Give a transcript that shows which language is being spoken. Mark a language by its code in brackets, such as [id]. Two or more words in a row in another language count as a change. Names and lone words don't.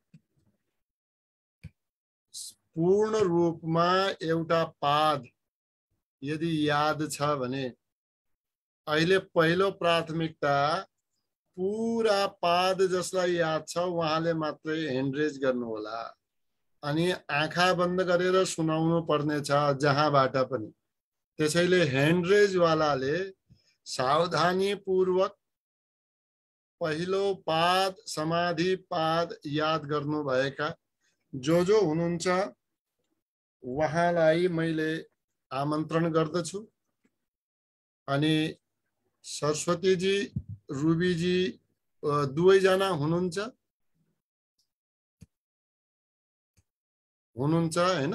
[ne] पूर्ण रूपमा एउटा पाद यदि याद छ भने अहिले पहिलो प्राथमिकता पूरा पाद जसलाई याद छ उहाँले मात्रै [en] hand raise [ne] गर्नु होला अनि आँखा बन्द गरेर सुनाउनु पर्ने छ जहाँबाट पनि। त्यसैले [en] hand raise [ne] वालाले सावधानी पूर्वक पहिलो पाद समाधि पाद याद गर्नु भएका जो हुनुहुन्छ उहाँलाई मैले आमन्त्रण गर्दछु अनि सरस्वती जी रुबी जी दुवैजना हुनुहुन्छ हैन?